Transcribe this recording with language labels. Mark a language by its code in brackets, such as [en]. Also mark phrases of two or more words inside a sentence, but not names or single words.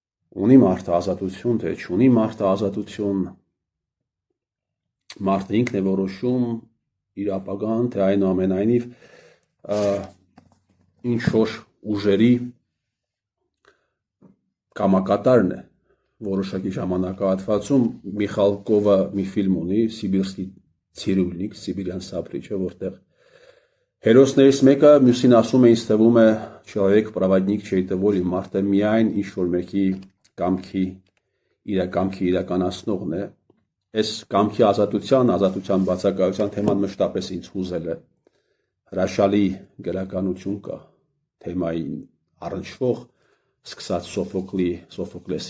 [hy] ունի մարդը ազատություն, թե չունի մարդը ազատություն, մարդը ինքն է որոշում իր ապագան, թե այնուամենայնիվ ինչ որ ուժերի կամակատարն է որոշակի ժամանակահատվածում Միխալկովը մի ֆիլմ ունի, Սիբիրսկի ցիրուլնիկ, Սիբիրյան սապրիչը, որտեղ հերոսներից մեկը մյուսին ասում է, ինձ թվում է, [ru] человек праведник чей-то воли, [hy] մարդը միայն ինչ որ մեկի կամքի իրականացնողն է։ Այս կամքի ազատության բացակայության թեման մշտապես ինձ հուզել է։ Հրաշալի գրականություն կա թեմային առնչվող, սկսած Սոֆոկլեսի